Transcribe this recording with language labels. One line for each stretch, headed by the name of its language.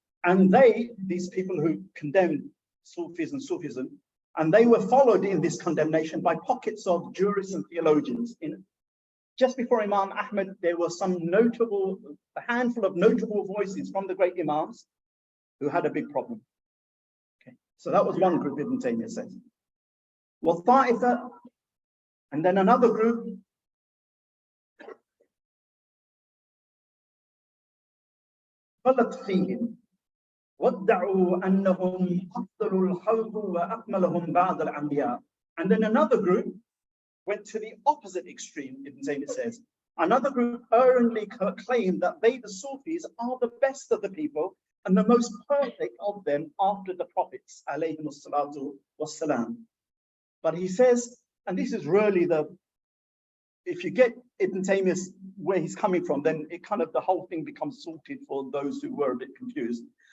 English: And they, these people who condemned Sufis and Sufism, and they were followed in this condemnation by pockets of jurists and theologians. Just before Imam Ahmad, there were a handful of notable voices from the great Imams who had a big problem. Okay, so that was one group, Ibn Taymiyyah says.
Arabic: وَالطَّائِفَةِ,
English: and then another group,
Arabic: غلط فيهم وادعوا أنهم أفضل الخلق وأكملهم بعد الأنبياء.
English: And then another group went to the opposite extreme, Ibn Taymiyyah says. Another group erringly claimed that they, the Sufis, are the best of the people and the most perfect of them after the prophets, alayhim as-salatu was-salam. But he says, and this is really if you get Ibn Taymiyyah's where he's coming from, then it kind of, the whole thing becomes sorted for those who were a bit confused.